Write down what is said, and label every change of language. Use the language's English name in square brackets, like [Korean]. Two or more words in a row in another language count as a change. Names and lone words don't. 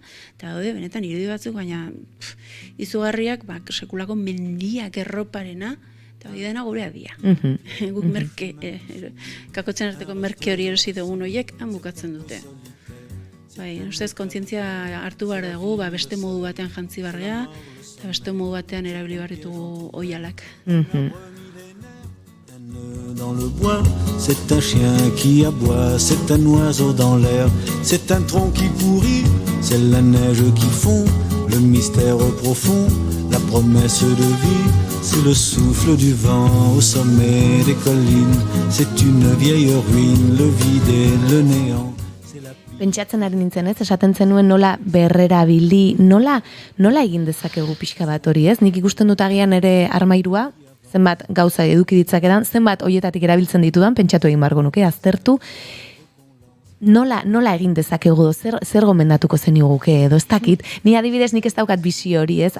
[Basque] Eta daude, benetan, irudi batzuk, baina izugarriak, sekulako mendiak erroparena, eta hori dena gure adia. Guk merke, kakotzen arteko merke hori erosi dugun horiek, han bukatzen dute. Ustez, kontzientzia hartu behar dugu, beste modu batean jantzi barrea, eta beste modu batean erabili barritugu oialak. [French] Dans le bois, c'est un chien qui aboie, c'est un oiseau dans l'air, c'est un tronc qui pourrit, c'est la neige qui fond, le mystère profond, la promesse de vie, c'est le souffle du vent au sommet des collines, c'est une vieille ruine, le vide et le néant. [Basque] Pentsatzen ari nintzen, ez? Esaten zenuen nola berrera bildi, nola egin dezakegu pixka bat hori, ez? Nik ikusten dut agian ere armairua, zenbat gauza eduki ditzakedan, zenbat hoietatik erabiltzen ditudan, pentsatu egin bargo nuke, aztertu, nola egin dezakegu, zer gomendatuko zeniguke edo, ez dakit, ni adibidez nik ez daukat bizio hori, ez?